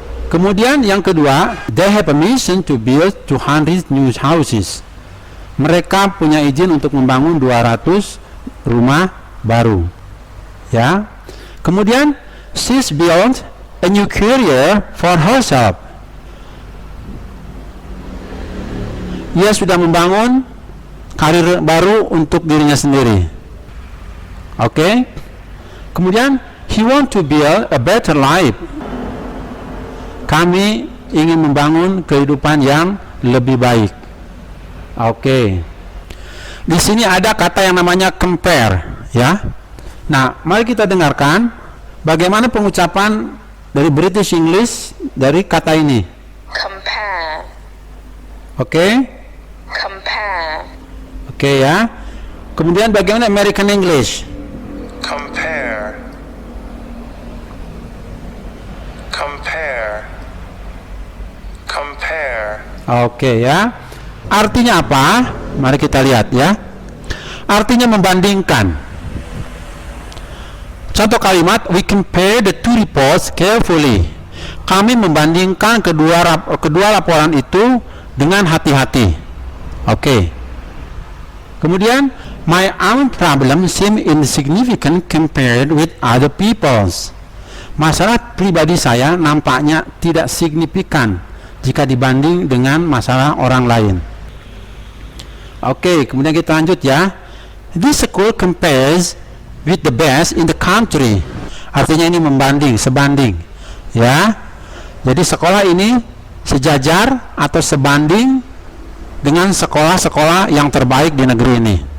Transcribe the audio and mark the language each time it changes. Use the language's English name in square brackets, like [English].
[Indonesian] Kemudian yang kedua, [English] they have permission to build 200 new houses. [Indonesian] Mereka punya izin untuk membangun 200 rumah baru. Ya. Kemudian [English] she's built a new career for herself. [Indonesian] Ia sudah membangun karir baru untuk dirinya sendiri. Oke. Kemudian [English] he want to build a better life. [Indonesian] Kami ingin membangun kehidupan yang lebih baik. Oke. Di sini ada kata yang namanya compare, ya. Nah, mari kita dengarkan bagaimana pengucapan dari British English dari kata ini. [English] Compare. Oke. Compare. [Indonesian] Oke ya. Kemudian bagaimana American English? [English] Compare. Compare. Compare. [Indonesian] Oke ya. Artinya apa? Mari kita lihat ya. Artinya membandingkan. Contoh kalimat, [English] we compare the two reports carefully. [Indonesian] Kami membandingkan kedua laporan itu dengan hati-hati. Oke. Kemudian, [English] my own problem seem insignificant compared with other people's. [Indonesian] Masalah pribadi saya nampaknya tidak signifikan jika dibanding dengan masalah orang lain. Oke, kemudian kita lanjut ya. [English] This school compares with the best in the country. [Indonesian] Artinya ini membanding, sebanding. Ya. Jadi sekolah ini sejajar atau sebanding dengan sekolah-sekolah yang terbaik di negeri ini.